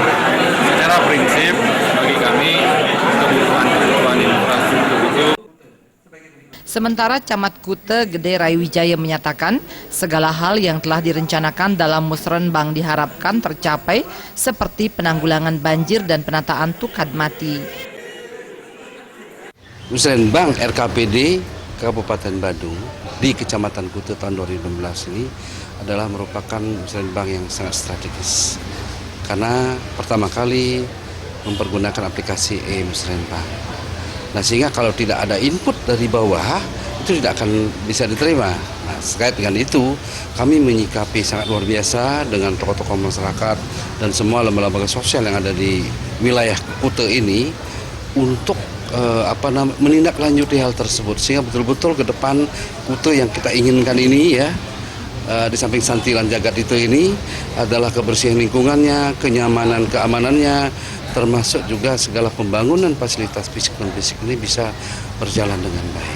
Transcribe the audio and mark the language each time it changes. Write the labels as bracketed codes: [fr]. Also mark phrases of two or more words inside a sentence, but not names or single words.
[id] Secara prinsip bagi kami kebutuhan infrastruktur itu. Sementara Camat Kuta Gede Raiwijaya menyatakan segala hal yang telah direncanakan dalam Musrenbang diharapkan tercapai seperti penanggulangan banjir dan penataan tukad mati. Musrenbang RKPD Kabupaten Badung di Kecamatan Kuta tahun 2016 ini adalah merupakan musrenbang yang sangat strategis karena pertama kali mempergunakan aplikasi e-musrenbang. Nah, sehingga kalau tidak ada input dari bawah itu tidak akan bisa diterima. Nah, terkait dengan itu kami menyikapi sangat luar biasa dengan tokoh-tokoh masyarakat dan semua lembaga sosial yang ada di wilayah Kuta ini untuk menindaklanjuti hal tersebut sehingga betul-betul ke depan Kuta yang kita inginkan ini ya, di samping santilan jagat itu ini adalah kebersihan lingkungannya, kenyamanan, keamanannya, termasuk juga segala pembangunan fasilitas fisik dan fisik ini bisa berjalan dengan baik.